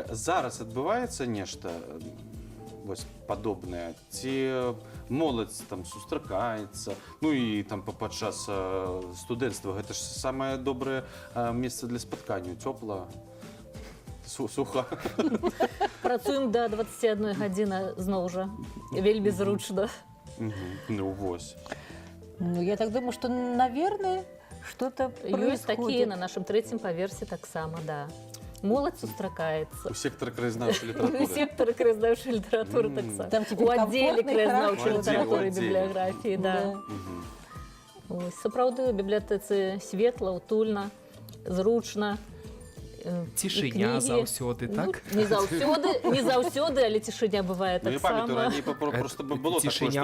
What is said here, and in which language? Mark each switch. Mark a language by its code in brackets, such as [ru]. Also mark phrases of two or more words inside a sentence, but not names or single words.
[be] Зараз адбываецца нешта вось падобнае, ці моладзь там сустракаецца, ну і там падчас студэнцтва гэта ж самае добрае месца для спаткання, цёпла, суха. Працуем до 21 гадзіны зноў жа. Вельмі зручна. Ну, вось. Ну, [ru] я так думаю, что, наверное, что-то [be] Ёсць такія [ru] происходит. [be] на нашым трэцім паверсе таксама, да. Моладзь сустракаецца. У сектора краязнаўчай У літаратуры. сектары краязнаўчай літаратуры таксама. [ru] Там теперь [be] У аддзеле [ru] комфортно и [be] краязнаўчай [ru] хорошо. [be] літаратуры і У аддзеле. бібліяграфіі, да. Ось, сапраўды у бібліятэцы светла, утульна, зручна. Цішыня І кнігі. заўсёды, так? Ну, не заўсёды, але цішыня бывае Ну, я памятаю, таксама. раней просто было Цішыня